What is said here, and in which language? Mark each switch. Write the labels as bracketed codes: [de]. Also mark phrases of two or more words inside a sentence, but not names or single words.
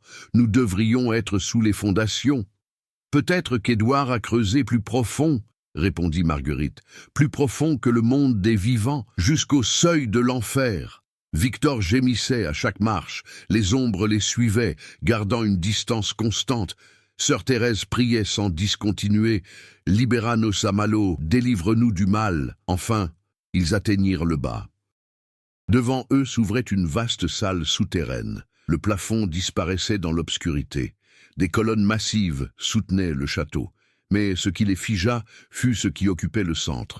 [fr] « Nous devrions être sous les fondations. »« Peut-être qu'Édouard a creusé plus profond, » répondit Marguerite. « Plus profond que le monde des vivants, jusqu'au seuil de l'enfer. » Victor gémissait à chaque marche. Les ombres les suivaient, gardant une distance constante. Sœur Thérèse priait sans discontinuer. [la] « Libera-nos a malo, [fr] délivre-nous du mal. » Enfin, ils atteignirent le bas. Devant eux s'ouvrait une vaste salle souterraine. Le plafond disparaissait dans l'obscurité. Des colonnes massives soutenaient le château. Mais ce qui les figea fut ce qui occupait le centre.